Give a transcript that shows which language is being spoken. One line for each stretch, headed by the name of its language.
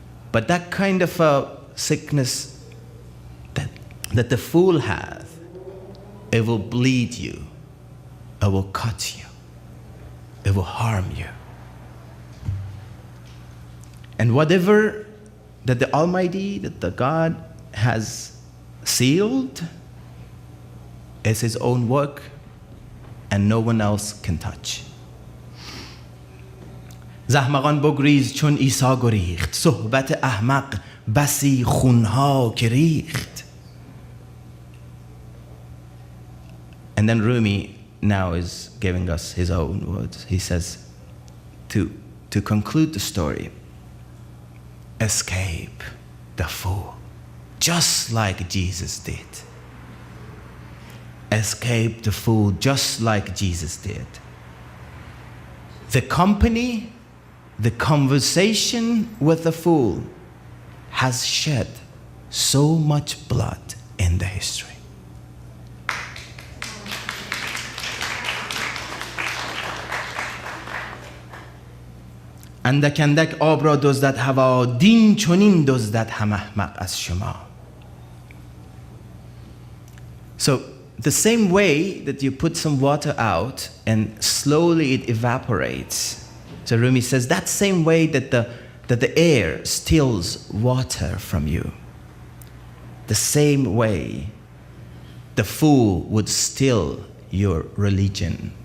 English: But that kind of a sickness that the fool has, it will bleed you, it will cut you, it will harm you. And whatever that the Almighty, that the God has sealed is His own work and no one else can touch.
Persian: زحمقان بگریز چون عیسی گریخت صحبت احمق بسی خونها که ریخت.
English: And then Rumi now is giving us his own words. He says, to conclude the story, escape the fool, just like Jesus did. Escape the fool, just like Jesus did. The company, the conversation with the fool has shed so much blood in the history.
Persian: اندک اندک آب را دزدد هوا دین چنین دزدد هم احمق از شما.
English: So the same way that you put some water out and slowly it evaporates. So Rumi says that same way that the air steals water from you. The same way the fool would steal your religion.